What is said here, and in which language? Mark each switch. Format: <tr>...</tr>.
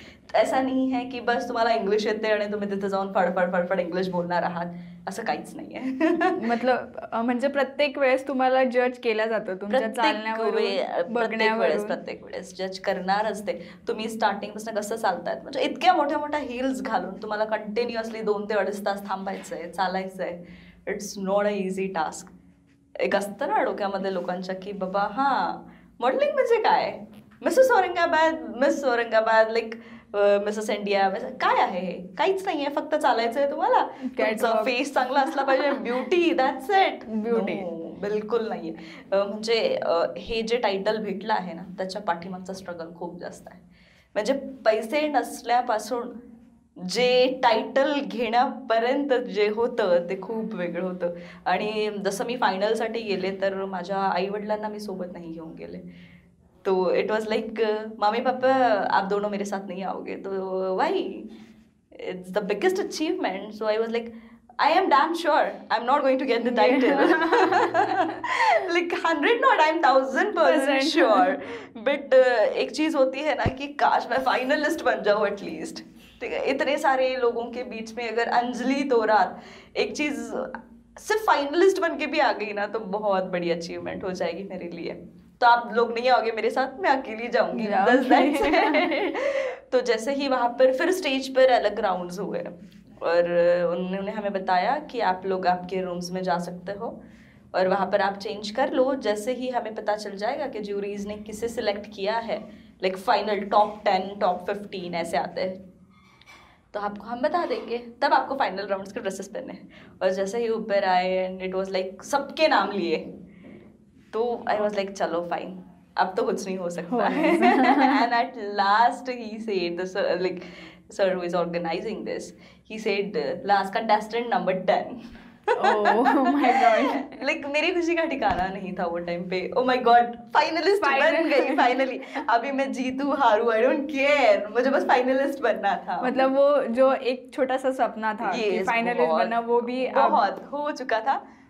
<mr>तर ऐसा नाही है की बस तुम्हाला इंग्लिश येते आणि तुम्ही तिथे जाऊन फडफड इंग्लिश बोलणार आहात, असं काहीच नाही आहे. मतलब म्हणजे प्रत्येक वेळेस तुम्हाला जज केला जातो तुमच्या चालण्यावरून, बघण्यावरून. प्रत्येक वेळेस जज करणारच ते. तुम्ही स्टार्टिंगपासून कसं चालतायत, म्हणजे इतक्या मोठ्या मोठ्या हिल्स घालून तुम्हाला कंटिन्युअसली 2 ते 2.5 तास थांबायचंय, चालायचंय.</mr> <en>It's not a easy task.</en> <mr>एक असतं ना डोक्यामध्ये लोकांच्या की बाबा हां मॉडेलिंग म्हणजे काय, Mrs Aurangabad like Mrs India, काय आहे हे, काहीच नाहीये, फक्त चालायचंय तुम्हाला, तुमचा फेस चांगला असला पाहिजे, ब्युटी, दॅट्स इट.</mr> <en>beauty</en> <mr>बिलकुल नाहीये. म्हणजे हे जे टायटल भेटलं आहे ना त्याच्या पाठीमागचा स्ट्रगल खूप जास्त आहे. म्हणजे पैसे नसल्यापासून जे टायटल घेण्यापर्यंत जे होतं ते खूप वेगळं होतं. आणि जसं मी फायनलसाठी गेले तर माझ्या आईवडिलांना मी सोबत नाही घेऊन गेले.</mr> <hi>तो it was like mummy papa आप दोनों मेरे साथ नहीं आओगे, तो Y,</hi> <en>It's the biggest achievement. So I was like I am damn sure I'm not going to get the title. Like 100 not, I'm 1000% sure.</en> <hi>But एक चीज होती है ना कि काश मैं फाइनलिस्ट बन जाऊँ एटलीस्ट. ठीक है, इतने सारे लोगों के बीच में अगर अंजलि तोरात एक चीज सिर्फ फाइनलिस्ट बन के भी आ गई ना तो बहुत बड़ी अचीवमेंट हो जाएगी मेरे लिए. तो आप लोग नहीं आओगे मेरे साथ, मैं अकेली जाऊंगी. तो जैसे ही वहाँ पर फिर स्टेज पर अलग राउंड्स हुए और उन्होंने हमें बताया कि आप लोग आपके रूम्स में जा सकते हो और वहाँ पर आप चेंज कर लो. जैसे ही हमें पता चल जाएगा कि ज्यूरीज ने किसे सिलेक्ट किया है, लाइक फाइनल टॉप 10 टॉप 15 ऐसे आते हैं, तो आपको हम बता देंगे, तब आपको फाइनल राउंड्स के ड्रेसेस पहने. और जैसे ही ऊपर आए एंड इट वाज लाइक सबके नाम लिए, तो आई वाज लाइक चलो फाइन, अब तो कुछ नहीं हो सकता है.</hi> <en>And at last he said like sir who is organizing this, he said last contestant number 10. Oh my god.</en> <hi>Like मेरी खुशी का ठिकाना नहीं था वो टाइम पे.</hi> <en>Oh my god,</en> <hi>फाइनलिस्ट बन गई फाइनली. अभी मैं जीतू हारू</hi> <en>I don't care,</en> <hi>मुझे बस फाइनलिस्ट बनना था. मतलब वो जो एक छोटा सा सपना था कि फाइनलिस्ट बनना, वो भी बहुत हो चुका था.</hi>